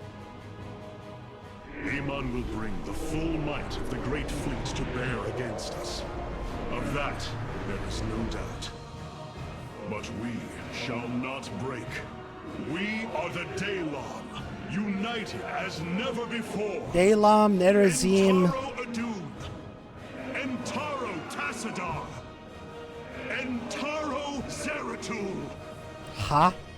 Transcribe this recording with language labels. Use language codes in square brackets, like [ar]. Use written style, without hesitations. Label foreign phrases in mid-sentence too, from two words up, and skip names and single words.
[en] Amon will bring the full might of the Great Fleet to bear against us. Of that, there is no doubt. But we shall not break. We are the Daylon, united as never before. Daylon, Nerazim. Entaro Adun. Entaro Tassadar. Entaro Zeratul. Huh?